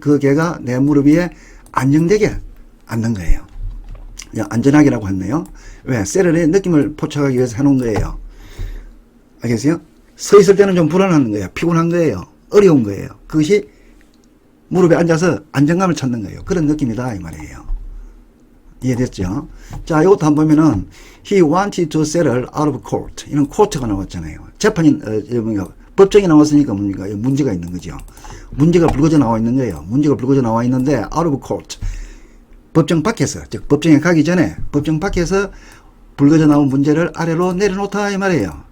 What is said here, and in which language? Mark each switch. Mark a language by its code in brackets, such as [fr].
[ko] 그 개가 내 무릎 위에 안정되게 앉는 거예요. 안전하게라고 했네요. 왜? settle의 느낌을 포착하기 위해서 해놓은 거예요. 알겠어요? 서 있을 때는 좀 불안한 거예요. 피곤한 거예요. 어려운 거예요. 그것이 무릎에 앉아서 안정감을 찾는 거예요. 그런 느낌이다 이 말이에요. 이해됐죠? 자, 이것도 한번 보면은 [en] he wanted to settle out of court. [ko] 이런 court가 나왔잖아요. 재판이 법정이 나왔으니까 뭡니까? 문제가 있는 거죠. 문제가 불거져 나와 있는 거예요. 문제가 불거져 나와 있는데 [en] out of court. [ko] 법정 밖에서, 즉 법정에 가기 전에 법정 밖에서 불거져 나온 문제를 아래로 내려놓다 이 말이에요.